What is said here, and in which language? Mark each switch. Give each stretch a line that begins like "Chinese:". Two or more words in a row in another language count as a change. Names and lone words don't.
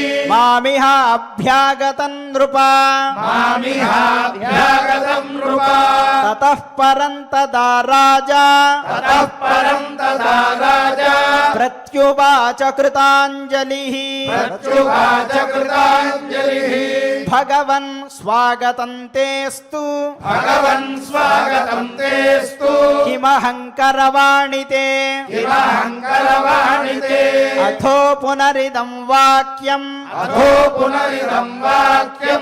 Sanskrit: मामिहाभ्यागतं नृपा मामिहाभ्यागतं नृपा ततः परं तदा राजा ततः परं तदा राजा प्रत्युवाच कृताञ्जलिः प्रत्युवाच कृताञ्जलिः భగవన్ స్వాగతం తేస్తు భగవన్ స్వాగతం తేస్తు కిమహంకరవాణితే కిమహంకరవాణితే అథో పునరిదం వాక్యం అథో పునరిదం వాక్యం